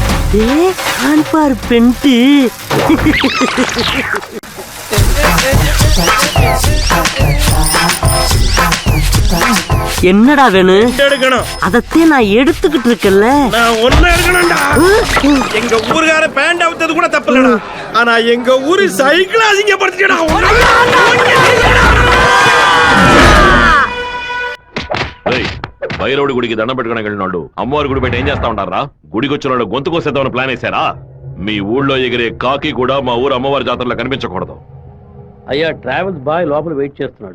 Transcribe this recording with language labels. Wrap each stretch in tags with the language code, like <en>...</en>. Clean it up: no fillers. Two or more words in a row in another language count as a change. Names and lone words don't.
<ta>கான்பார் பெண்ட்டு என்னடா வேணும்? எடுக்கணும். அதத்தே நான் எடுத்துக்கிட்டு இருக்கேன்ல. நான் ஒண்ணு எடுக்கணும்டா. எங்க ஊர்கார பேண்ட் அவுத்தது கூட தப்பு இல்லடா. ஆனா எங்க ஊரு சைக்கிள் அசிங்கப்படுத்திட்டா.</ta> <te>బయలుడి గుడికి దండం పెట్టుకుని వెళ్ళినోళ్ళు అమ్మవారి గుడి బయట ఏం చేస్తా ఉంటారా? గుడికి వచ్చిన వాళ్ళు గొంతు కోసేద్దామని ప్లాన్ వేశారా? మీ ఊళ్ళో ఎగిరే కాకి కూడా మా ఊరు అమ్మవారి జాతరలో కనిపించకూడదు. అయ్యా</te> <en>travels boy</en> <te>లోపల వెయిట్ చేస్తున్నాడు.</te>